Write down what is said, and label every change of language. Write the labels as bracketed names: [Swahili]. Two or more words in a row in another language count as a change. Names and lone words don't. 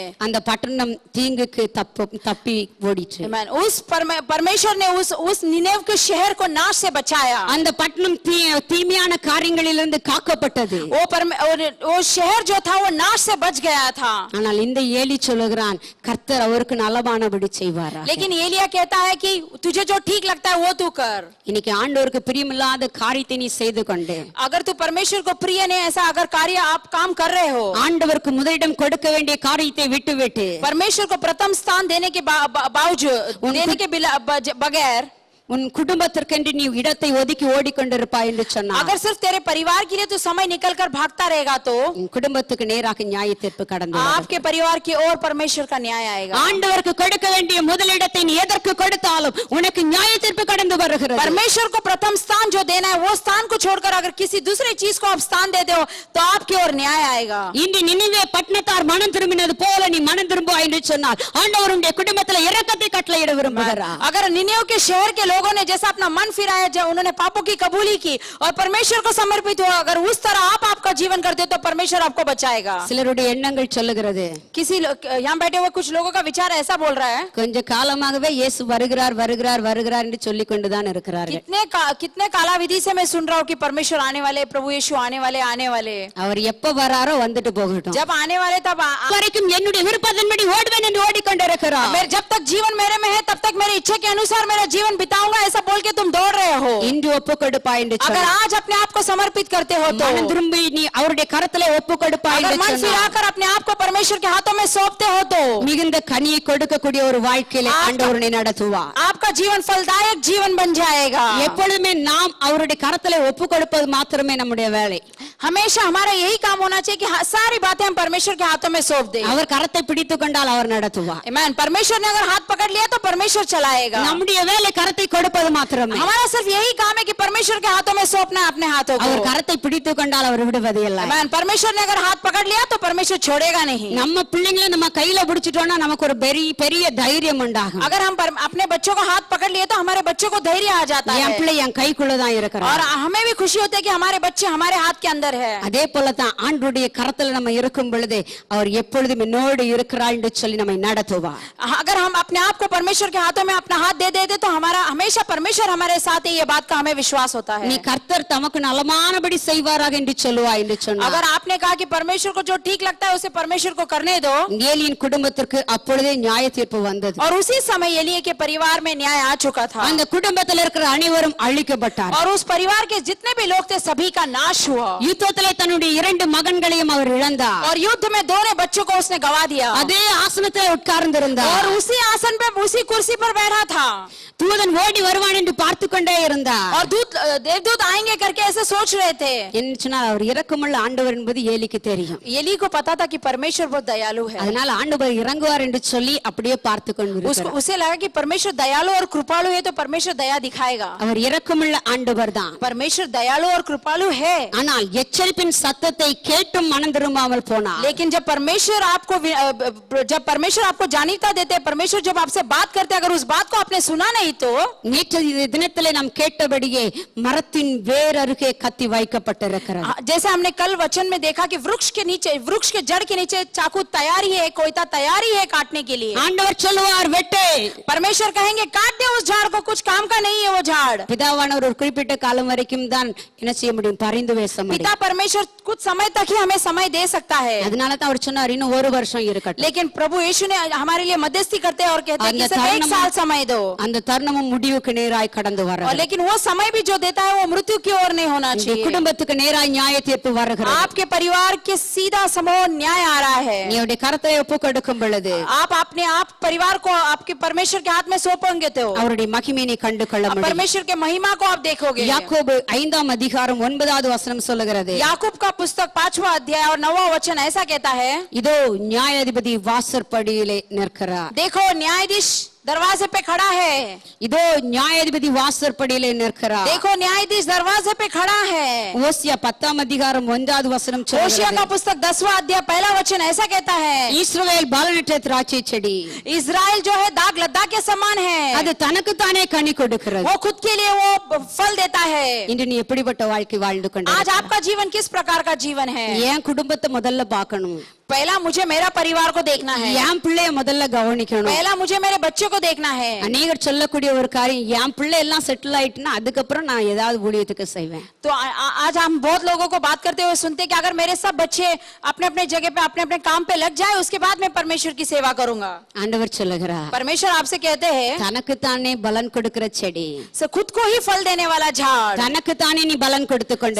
[Tamil] அந்த பட்டணம் தீங்குக்கு தப்பி ஓடிச்சு. Amen. [Hindi] उस परमेश्वर ने उस निनेव के शहर को नाश से बचाया। [Tamil] அந்த பட்டணம் தீமையான காரியங்களிலிருந்து காக்கப்பட்டது. [Hindi] वो शहर जो था वो नाश से बच गया था। [Tamil] ஆனால் இந்த ஏலி சொல்லுகிறான் கர்த்தர் அவருக்கு நலமானபடி செய்வாரா. [Hindi] लेकिन एलिया कहता है कि तुझे जो ठीक लगता है वो तू कर। [Tamil] இன்னைக்கு ஆண்டவருக்கு பிரியமில்லாத காரியத்தை நீ செய்து கொண்டு [Hindi] अगर तू परमेश्वर को प्रिय नहीं ऐसा अगर कार्य आप काम कर रहे हो, [Tamil] ஆண்டவருக்கு முதலிடம் கொடுக்க வேண்டிய காரியத்தை விட்டுவிட்டு [Hindi] परमेश्वर को प्रथम स्थान देने के बावजूद देने के बगैर [Tamil] உன் குடும்பத்திற்கென்று நீ இடத்தை ஒதுக்கி ஓடிக்கொண்டிருப்பாய் என்று சொன்னார். [Hindi] अगर सिर्फ तेरे परिवार के लिए तू समय निकल कर भागता रहेगा तो [Tamil] உன் குடும்பத்துக்கு நேராக நியாய தீர்ப்பு கடந்து வரும். [Hindi] आपके परिवार की ओर परमेश्वर का न्याय आएगा। [Tamil] ஆண்டவருக்கு கொடுக்க வேண்டிய முதலிடத்தை நீ எதற்கு கொடுத்தாலும் உனக்கு நியாய தீர்ப்பு கடந்து வருகிறது. [Hindi] परमेश्वर को प्रथम स्थान जो देना है वो स्थान को छोड़कर अगर किसी दूसरी चीज को आप स्थान देते हो तो आपकी ओर न्याय आएगा। [Tamil] இன்று நினிவே பட்டணத்தார் மனம் திரும்பினது போல நீ மனம் திரும்புவாய் என்று சொன்னால் ஆண்டவர் உன்னுடைய குடும்பத்தில் இரக்கத்தை கட்டளையிட விரும்புகிறார். [Hindi] अगर निनेव के शहर के लोगों ने जैसा अपना मन फिराया, जब उन्होंने पापों की कबूली की और परमेश्वर को समर्पित हुआ, अगर उस तरह आप आपका जीवन करते हो तो परमेश्वर आपको बचाएगा। [Tamil] சிலருடைய எண்ணங்கள் சொல்லுகிறது [Hindi] किसी यहाँ बैठे हुए कुछ लोगों का विचार ऐसा बोल रहा है, [Tamil] கொஞ்ச காலமாகவே இயேசு வருகிறார் வருகிறார் வருகிறார் என்று சொல்லிக் கொண்டுதான் இருக்கிறார்கள். [Hindi] कितने कालाविधि से मैं सुन रहा हूँ कि परमेश्वर आने वाले, प्रभु यीशु आने वाले आने वाले। [Tamil] அவர் எப்ப வராரோ வந்துட்டு போகட்டும். [Hindi] जब आने वाले तब [Tamil] வரைக்கும் என்னுடைய விருப்பத்தின்படி ஓடுவேன் என்று ஓடிக்கொண்டிருக்கிறார். [Hindi] जब तक जीवन मेरे में है तब तक मेरी इच्छा के अनुसार मेरा जीवन बिताऊंगा ऐसा बोल के तुम दौड़ रहे हो। [Tamil] இன்று ஒப்பு கொடுப்பாய் என்று [Hindi] अगर [Tamil] சொன்னார். [Hindi] आज अपने आप को समर्पित करते हो तो, [Tamil] மனம் திரும்பி நீ அவருடைய கரத்திலே ஒப்பு கொடுப்பாய் [Hindi] अगर [Tamil] என்று [Hindi] मन [Tamil] சொன்னார். [Hindi] फिराकर अपने आप को परमेश्वर के हाथों में सौंपते हो तो [Tamil] மிகுந்த கனியை கொடுக்கக்கூடிய ஒரு வாழ்க்கையிலே ஆண்டவர் உன்னை நடத்துவார். [Hindi] आपका जीवन फलदायक जीवन बन जाएगा। [Tamil] எப்பொழுதுமே நாம் அவருடைய கரத்திலே ஒப்பு கொடுப்பது மாத்திரமே நம்முடைய வேலை. [Hindi] हमेशा हमारा यही काम होना चाहिए कि सारी बातें हम परमेश्वर के हाथों में सौंप दें। [Tamil] அவர் கரத்தை பிடித்துக் கொண்டால் அவர் நடத்துவார். [Hindi] आमीन। परमेश्वर ने अगर हाथ पकड़ लिया तो परमेश्वर चलाएगा। [Tamil] நம்முடைய வேலை கரத்தை கொடுப்பது மாத்திரமே. [Hindi] हमारा सिर्फ यही काम है कि परमेश्वर के हाथों में सौंपना है अपने हाथों [Tamil] அவர் [Hindi] को। [Tamil] கரத்தை பிடித்து கொண்டால் அவர் விடுவதே இல்லை. Amen. [Hindi] परमेश्वर ने अगर हाथ पकड़ लिया तो परमेश्वर छोड़ेगा नहीं। [Tamil] நம்ம பிள்ளைங்களை நம்ம கையில பிடிச்சிட்டோம்னா நமக்கு ஒரு பெரிய தைரியம் உண்டாகும். [Hindi] अगर हम अपने बच्चों का हाथ पकड़ लिए तो हमारे बच्चों को धैर्य आ जाता [Tamil] என் [Hindi] है [Tamil] பிள்ளை என் கைக்குள்ளதான் [Hindi] और [Tamil] இருக்கிறார். [Hindi] हमें भी खुशी होती है कि हमारे बच्चे हमारे हाथ के अंदर है। [Tamil] அதே போலதான் ஆண்டவருடைய கரத்துல நம்ம இருக்கும் பொழுது அவர் எப்பொழுதும் என்னோடு இருக்கிறார் என்று சொல்லி நம்மை நடத்துவார். [Hindi] अगर हम अपने आप को परमेश्वर के हाथों में अपना हाथ दे देते तो हमारा हमेशा परमेश्वर हमारे साथ है, ये बात का हमें विश्वास होता [Tamil] நீ [Hindi] है। [Tamil] கர்த்தர் தமக்கு நலமானபடி செய்வாராக என்று சொல்லுவாய் என்று சொன்னார். [Hindi] अगर आपने कहा कि परमेश्वर को जो ठीक लगता है उसे परमेश्वर को करने दो, [Tamil] ஏலியின் குடும்பத்திற்கு அப்பொழுதே நியாய தீர்ப்பு வந்தது. [Hindi] और उसी समय एलिय्याह के परिवार में न्याय आ चुका था [Tamil] அந்த குடும்பத்தில் இருக்கிற அனைவரும் அழிக்கப்பட்டார். [Hindi] और उस परिवार के जितने भी लोग थे सभी का नाश हुआ [Tamil] யுத்தத்திலே தன்னுடைய 2 மகன்களையும் அவர் இழந்தார். [Hindi] और युद्ध में दोनों बच्चों को उसने गवा दिया [Tamil] அதே ஆசனத்திலே உட்கார்ந்திருந்தார். [Hindi] और उसी आसन पे उसी कुर्सी पर बैठा था [Tamil] தூதன் ஓடி வருவான் என்று பார்த்து கொண்டே இருந்தார். [Hindi] और देवदूत आएंगे करके ऐसे सोच रहे थे। [Tamil] என்ன சொன்னார், அவர் இரக்கமுள்ள ஆண்டவர் என்பது ஏலிக்கு தெரியும். [Hindi] एली को पता था कि परमेश्वर बहुत दयालु है, [Tamil] அதனால ஆண்டவர் இறங்குவார் என்று சொல்லி அப்படியே பார்த்து கொண்டிருக்கிறார். [Hindi] उसे लगा कि परमेश्वर दयालु और कृपालु है तो परमेश्वर दया दिखाएगा। [Tamil] அவர் இரக்கமுள்ள ஆண்டவர் தான். [Hindi] परमेश्वर दयालु और कृपालु है, [Tamil] ஆனால் எச்சரிப்பின் சத்தத்தை கேட்டும் மனம் திரும்பாமல் போனார். [Hindi] लेकिन जब परमेश्वर आपको जानीता देते, परमेश्वर जब आपसे बात करते, अगर उस बात को आपने सुना नहीं तो [Tamil] நேற்று தினத்திலே நாம் கேட்டபடியே மரத்தின் வேர் அருகே கத்தி வைக்கப்பட்டிருக்கிறது. [Hindi] जैसे हमने कल वचन में देखा कि वृक्ष के जड़ के नीचे चाकू तैयारी है, कोयता तैयारी है काटने के लिए। [Tamil] ஆண்டவர் சொல்லுவார் வெட்டு. [Hindi] परमेश्वर कहेंगे काट दे उस झाड़ को, कुछ काम का नहीं है वो झाड़। [Tamil] பிதாவானவர் ஒரு குறிப்பிட்ட காலம் வரைக்கும் தான் என்ன செய்ய முடியும், பரிந்து பேச முடியும். [Hindi] पिता परमेश्वर कुछ समय तक ही हमें समय दे सकता है, [Tamil] அதனால தான் அவர் சொன்னார் இன்னும் 1 வருஷம் இருக்கட்டும். [Hindi] लेकिन प्रभु यीशु ने हमारे लिए मध्यस्थी करते हैं और कहते हैं कि सिर्फ 1 साल समय दो। [Tamil] அந்த தருணமும் முடிவுக்கு நேராய் கடந்து [Hindi] और [Tamil] வர்றது. [Hindi] लेकिन वो समय भी जो देता है वो मृत्यु की ओर नहीं होना [Tamil] உங்க [Hindi] चाहिए। [Tamil] குடும்பத்துக்கு நேராய் நியாய தீர்ப்பு வருகிறது. [Hindi] आपके परिवार के सीधा समूह न्याय आ रहा है। [Tamil] நீ அவருடைய கரத்தை ஒப்பு கொடுக்கும் பொழுது [Hindi] आप अपने आप परिवार को आपके परमेश्वर के हाथ में सौंपोगे तो [Tamil] அவருடைய மகிமையை கண்டு கொள்ள முடியும். [Hindi] परमेश्वर के महिमा को आप देखोगे। [Tamil] யாக்கோபு 5ஆம் அதிகாரம் 9வது வசனம் சொல்லுகிறது, [Hindi] याकूब का पुस्तक 5वां अध्याय और 9वां वचन ऐसा कहता है, [Tamil] இதோ நியாயாதிபதி வாசற்படியிலே நிற்கிறார். [Hindi] देखो न्यायाधीश दरवाजे पे खड़ा है। [Tamil] இதோ நியாயாதிபதி வாசற்படியிலே நிற்கிறார். [Hindi] देखो न्यायाधीश दरवाजे पे खड़ा है। [Tamil] ஓசியா 10ஆம் அதிகாரம் 1வது வசனம் [Hindi] होशिया [Tamil] சொல்லுகிறது, [Hindi] का पुस्तक 10वां अध्याय पहला वचन ऐसा कहता है, [Tamil] இஸ்ரவேல் பலனற்ற திராட்சை செடி, [Hindi] इजराइल जो है दाग लद्दा के समान है, [Tamil] அது தனக்கு தானே கனி கொடுக்கிறது. [Hindi] वो खुद के लिए वो फल देता है। [Tamil] இன்று நீ எப்படிப்பட்ட வாழ்க்கை வாழ்ந்து [Hindi] आज [Tamil] கொண்டிருக்கிறாய்? [Hindi] आपका जीवन किस प्रकार का जीवन है? [Tamil] என் குடும்பத்தை முதல்ல பார்க்கணும், [Hindi] पहला मुझे मेरा परिवार को देखना है, [Tamil] என் பிள்ளைய முதல்ல கவனிக்கணும். [Hindi] पहला मुझे मेरे बच्चों को देखना है। [Tamil] அநேகர் சொல்லக்கூடிய ஒரு காரியம், என் பிள்ளை எல்லாம் செட்டில் ஆயிட்டுனா அதுக்கப்புறம் நான் ஏதாவது ஊழியத்துக்கு செய்வேன். [Hindi] तो आज हम बहुत लोगों को बात करते हुए सुनते हैं कि अगर मेरे सब बच्चे अपने अपने जगह पे अपने अपने काम पे लग जाए उसके बाद मैं परमेश्वर की सेवा करूंगा। [Tamil] ஆண்டவர் சொல்லுகிறார், [Hindi] परमेश्वर आपसे कहते हैं [Tamil] தனக்கு தானே பலன் கொடுக்கிற செடி, [Hindi] खुद को ही फल देने वाला झाड़, [Tamil] தனக்கு தானே நீ பலன் கொடுத்து கொண்டு